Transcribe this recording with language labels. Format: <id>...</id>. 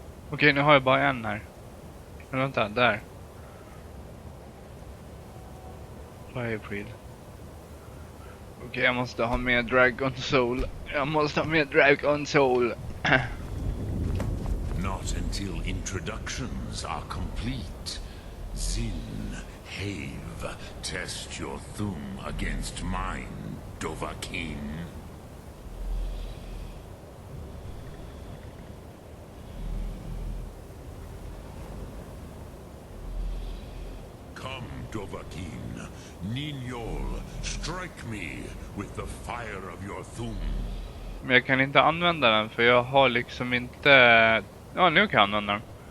<sv>Okej, nu har jag bara en här. Men vänta, där. Firebreed. Okej, jag måste ha med Dragon Soul. Jag måste ha med Dragon Soul.</sv> <en>Not until introductions are complete. Zin, Have, test your Thum against mine, Dovahkiin. Come, Dovahkiin. Ninyol, strike me with the fire of your thum.</en> <sv>Men jag kan inte använda den för jag har liksom inte... Ja, nu kan jag använda den.</sv>